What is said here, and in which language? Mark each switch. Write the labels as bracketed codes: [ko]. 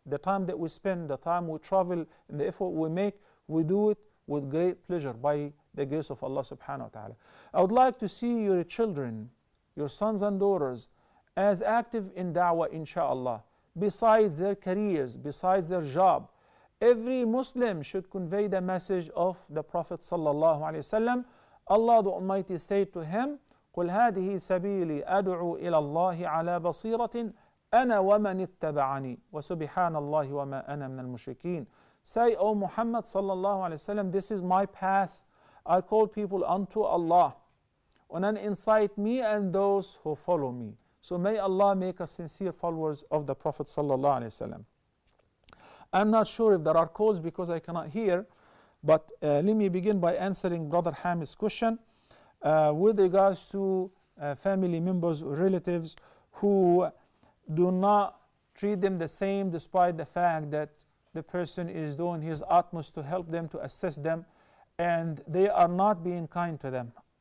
[en] The time that we spend, the time we travel, and the effort we make, we do it with great pleasure by the grace of Allah subhanahu wa ta'ala. I would like to see your children, your sons and daughters, as active in da'wah, inshaAllah, besides their careers, besides their job. Every Muslim should convey the message of the Prophet sallallahu alaihi wasallam. Allah the Almighty said to him, [ar] قُلْ هَذِهِ سَبِيلِي أَدْعُو إِلَى اللَّهِ عَلَى بَصِيرَةٍ أَنَا وَمَنِ اتَّبَعَنِي وَسُبْحَانَ اللَّهِ وَمَا أَنَا مِنَ الْمُشْرِكِينَ. [en] Say, O Muhammad sallallahu alaihi wasallam, this is my path. I call people unto Allah, and then incite me and those who follow me. So may Allah make us sincere followers of the Prophet sallallahu alaihi wasallam. I'm not sure if there are calls because I cannot hear, but let me begin by answering Brother Hamid's question with regards to family members or relatives who do not treat them the same despite the fact that the person is doing his utmost to help them, to assist them, and they are not being kind to them.